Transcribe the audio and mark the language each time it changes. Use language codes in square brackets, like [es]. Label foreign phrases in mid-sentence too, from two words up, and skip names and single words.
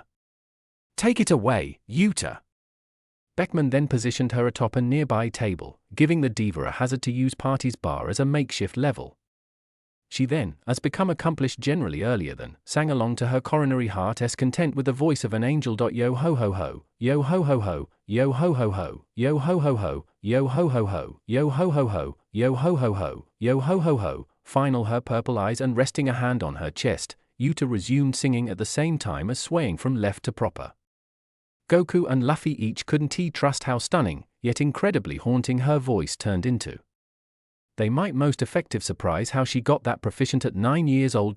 [en] Take it away, Yuta! Beckman then positioned her atop a nearby table, giving the diva a hazard to use party's bar as a makeshift level. She then, as become accomplished generally earlier than, sang along to her coronary heart's content with the voice of an angel. Yo ho ho ho, yo ho ho ho, yo ho ho ho, yo ho ho ho, yo ho ho ho, yo ho ho ho, yo ho ho ho, yo ho ho ho. Final her purple eyes and resting a hand on her chest, Yuta resumed singing at the same time as swaying from left to proper. Goku and Luffy each couldn't trust how stunning, yet incredibly haunting her voice turned into. they might most effective surprise how she got that proficient at 9 years old.